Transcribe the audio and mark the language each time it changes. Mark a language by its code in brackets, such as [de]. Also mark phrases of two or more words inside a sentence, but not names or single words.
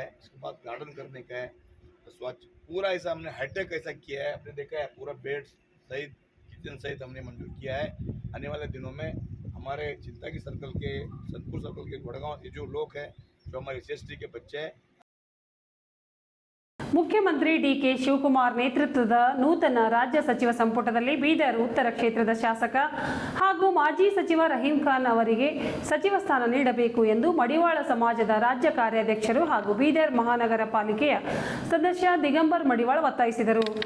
[hi] उसके बाद गार्डन करने का है, स्वच्छ पूरा ऐसा हमने हाईटेक ऐसा किया है. आपने देखा है पूरा बेड सहित, किचन सहित हमने मंजूर किया है. आने वाले दिनों में हमारे चिंता की सर्कल के, सतपुर सर्कल के, गुड़गांव के जो लोग हैं, जो हमारे SC के बच्चे हैं, [kn] ಮುಖ್ಯಮಂತ್ರಿ ಡಿಕೆ ಶಿವಕುಮಾರ್ ನೇತೃತ್ವದ ನೂತನ ರಾಜ್ಯ ಸಚಿವ ಸಂಪುಟದಲ್ಲಿ ಬೀದರ್ ಉತ್ತರ ಕ್ಷೇತ್ರದ ಶಾಸಕ ಹಾಗೂ ಮಾಜಿ ಸಚಿವ ರಹೀಂ ಖಾನ್ ಅವರಿಗೆ ಸಚಿವ ಸ್ಥಾನ ನೀಡಬೇಕು ಎಂದು ಮಡಿವಾಳ ಸಮಾಜದ ರಾಜ್ಯ ಕಾರ್ಯಾಧ್ಯಕ್ಷರು ಹಾಗೂ ಬೀದರ್ ಮಹಾನಗರ ಪಾಲಿಕೆಯ ಸದಸ್ಯ ದಿಗಂಬರ್ ಮಡಿವಾಳ ಒತ್ತಾಯಿಸಿದರು.